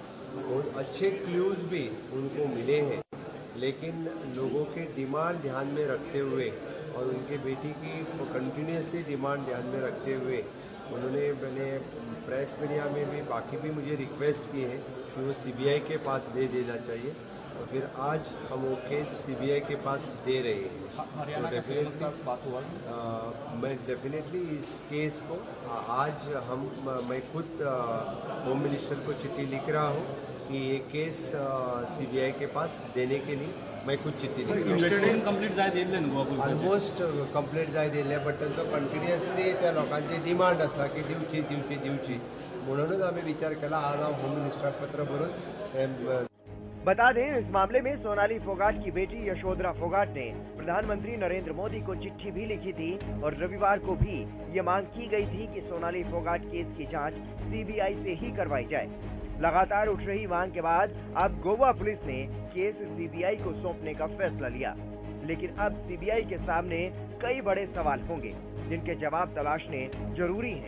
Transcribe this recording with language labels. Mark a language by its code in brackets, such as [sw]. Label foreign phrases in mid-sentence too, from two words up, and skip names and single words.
[hi] बहुत अच्छे क्लूज भी उनको मिले हैं, लेकिन लोगों के डिमांड ध्यान में रखते हुए और उनके बेटी की [en] continuously demand [hi] ध्यान में रखते हुए उन्होंने मैंने [en] press media [hi] में भी बाकी भी मुझे रिक्वेस्ट की है कि वो सीबीआई के पास दे देना चाहिए, और फिर आज हम वो केस सीबीआई के पास दे रहे हैं। हरियाणा के सीएम के साथ बात हुआ मैं डेफिनेटली इस केस को आज मैं खुद [en] Home Minister [hi] को चिट्ठी लिख रहा हूँ कि ये केस सीबीआई के पास देने के लिए मैं खुद चिट्ठी लिख रहा हूँ। [en] investigation complete [kok] जाय दिले न्हू [en] almost complete [kok] जाय दिले, बट तांचो कंटिन्युअसली त्या लोकांची डिमांड आसा की दिवची म्हणूनच आम्ही विचार केला आज हांव होम मिनिस्टराक पत्र बरोवन। [hi] बता दें, इस मामले में सोनाली फोगाट की बेटी यशोधरा फोगाट ने प्रधानमंत्री नरेंद्र मोदी को चिट्ठी भी लिखी थी और रविवार को भी ये मांग की गई थी कि सोनाली फोगाट केस की जांच सीबीआई से ही करवाई जाए। लगातार उठ रही मांग के बाद अब गोवा पुलिस ने केस सीबीआई को सौंपने का फैसला लिया, लेकिन अब सीबीआई के सामने कई बड़े सवाल होंगे जिनके जवाब तलाशने जरूरी हैं।